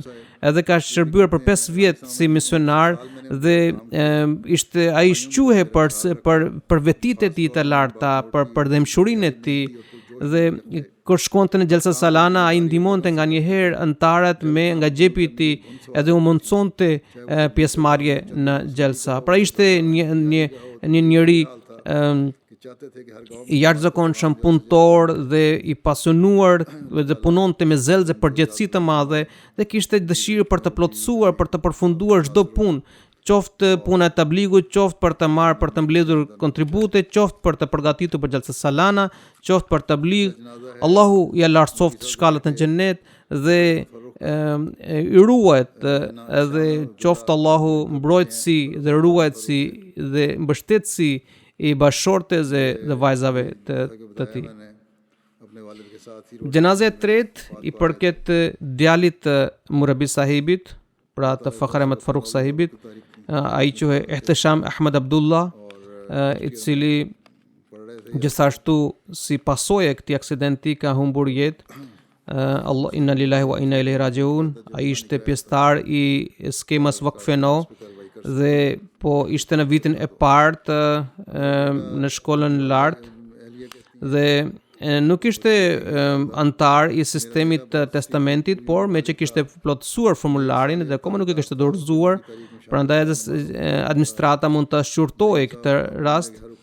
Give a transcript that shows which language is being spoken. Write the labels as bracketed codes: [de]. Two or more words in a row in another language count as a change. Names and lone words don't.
[sq] Edhe ka shërbyer për 5 vjet si misionar dhe ishte ai shquhe për vetitë e tij të larta, për dëmshurinë e tij dhe kur shkonte në Gjelsa Salana ai ndihmonte nganjëherë antarët me nga xhepi i tij edhe u mundsonte pjesëmarrje në Gjelsa. Pra ishte një njeri [ur] چاہتے تھے کہ ہر گاؤں [sq] i jashtëzakonshëm, punëtor dhe i pasionuar dhe punonte me zel dhe përgjegjësi të madhe dhe kishte dëshirë për të plotësuar, për të përfunduar çdo punë, qoftë puna e tabligut, qoftë për të marrë, për të mbledhur kontribute, qoftë për të përgatitur për Gjelsa Salana, qoftë për tablig. Allahu ja lartësoft shkallët në xhennet dhe i ruajt edhe qoftë Allahu mbrojtësi dhe ruajtësi dhe mbështetësi i bashortes dhe vajzave të tij. [ur] اپنے والد کے ساتھ ہی [sq] Gjenazja e tretë i përket djalit të Murabi sahibit, pra të Fakhr Ahmed Faruk sahibit, ai quhej Ihtisham Ahmed Abdullah, i cili gjithashtu si pasojë e këtij aksidenti ka humbur jetë. [ar] الله إنا لله وإنا إليه راجعون. [sq] Ai ishte pjesëtar i skemës Vakfeno dhe po ishte në vitin e parë në shkollën lartë dhe nuk ishte antar i sistemit të testamentit, por me që kishte plotësuar formularin dhe akoma nuk e kishte dorëzuar, prandaj edhe administrata mund të shqyrtojë këtë rast.